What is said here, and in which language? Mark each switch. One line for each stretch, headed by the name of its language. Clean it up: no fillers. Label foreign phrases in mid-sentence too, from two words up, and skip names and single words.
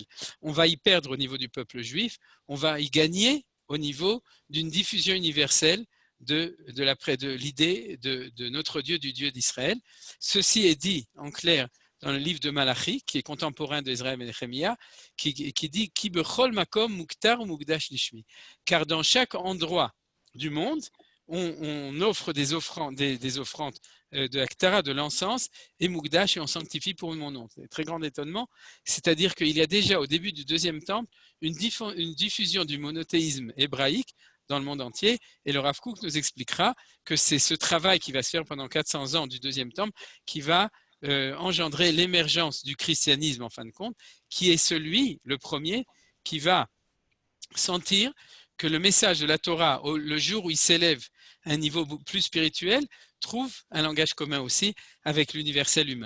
French: On va y perdre au niveau du peuple juif, on va y gagner au niveau d'une diffusion universelle de l'idée de notre Dieu, du Dieu d'Israël. Ceci est dit en clair dans le livre de Malachi, qui est contemporain d'Ezra et Nehemia, qui dit
Hebrew: כי בכל מקום מוקטר מוקדש לשמי.
French: Car dans chaque endroit du monde, on offre des offrandes de Aktara, de l'encens, et Mukdash, et on sanctifie pour mon nom. C'est un très grand étonnement. C'est-à-dire qu'il y a déjà au début du deuxième temple une diffusion du monothéisme hébraïque dans le monde entier, et le Rav Kook nous expliquera que c'est ce travail qui va se faire pendant 400 ans du deuxième temple qui va engendrer l'émergence du christianisme en fin de compte, qui est celui, le premier, qui va sentir que le message de la Torah, le jour où il s'élève à un niveau plus spirituel, trouve un langage commun aussi avec l'universel humain.